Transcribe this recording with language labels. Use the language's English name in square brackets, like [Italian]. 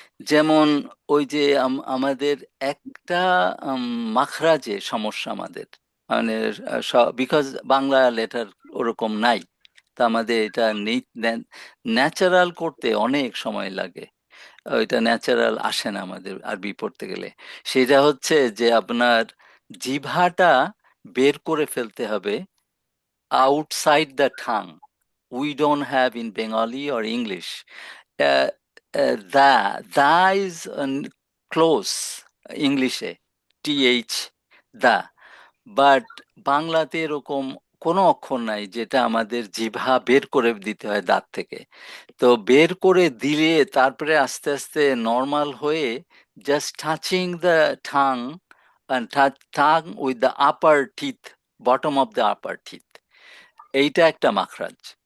[Bangla] যেমন ওই যে আমাদের একটা মাখরাজে সমস্যা আমাদের, মানে বিকজ বাংলা লেটার ওরকম নাই, তা আমাদের এটা ন্যাচারাল করতে অনেক সময় লাগে। ওইটা ন্যাচারাল আসে না আমাদের আরবি পড়তে গেলে। সেটা হচ্ছে যে আপনার জিহ্বাটা বের করে ফেলতে হবে [English] Outside the tongue. We don't have in Bengali or English. The is close English, th, the, but [Bangla] বাংলাতে এরকম কোনো অক্ষর নাই যেটা আমাদের জিহ্বা বের করে দিতে হয় দাঁত থেকে। তো বের করে দিলে তারপরে আস্তে আস্তে নর্মাল হয়ে [English] Just touching the tongue and tongue with the upper teeth, bottom of the upper teeth. [Bangla] এইটা একটা মাখরাজ।